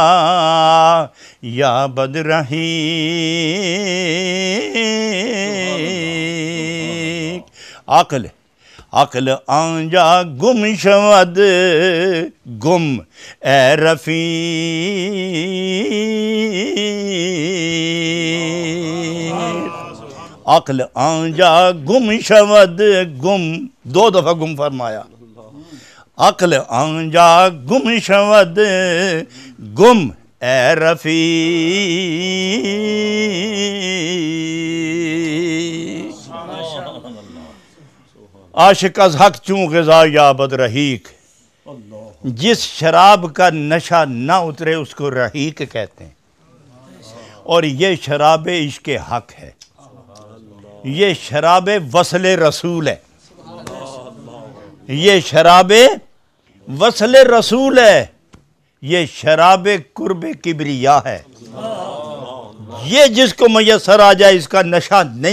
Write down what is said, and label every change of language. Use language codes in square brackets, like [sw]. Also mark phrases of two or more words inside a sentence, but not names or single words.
[fa] یا بد رحیق، عقل عقل آنجا گم شود گم اے رفیق، عقل آنجا گم شود گم، [ur] دو دفعہ گم فرمایا، [fa] عقل آنجا گم شود گم اے رفیق، عاشق از حق چون غذا یا بد رحیق، [ur] جس شراب کا نشہ نہ اترے اس کو رحیق کہتے ہیں، اور یہ شراب عشق حق ہے، یہ شراب وصل رسول ہے، یہ شراب وصل رسول ہے، یہ شراب قرب کبریا ہے، یہ جس کو میسر آ جائے اس کا نشہ نہیں